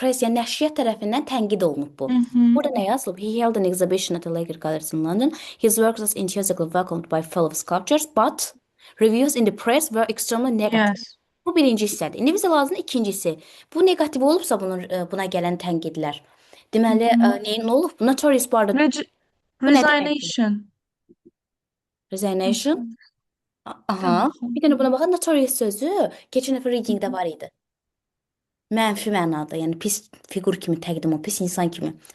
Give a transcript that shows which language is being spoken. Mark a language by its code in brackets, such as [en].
[az] Press, yəni nəşriyyat tərəfindən tənqid olunub bu. Burada nə yazılıb? [en] He held an exhibition at the Lager Galleries in London. His works was enthusiastically welcomed by fellow sculptors, but reviews in the press were extremely negative. Yes. [az] Bu birinci hissədir. İndi bizə lazımdır ikincisi. Bu negativ olubsa buna gələn tənqidlər. Deməli, nə olub? Notorious bu arada bu nə deməkdir? [en] Resignation. Resignation. Aha. [az] Tamam. Bir dənə buna baxın. Notorious sözü keçən dəfə readingdə var idi. Mənfi mənada, yəni pis fiqur kimi təqdim o, pis insan kimi.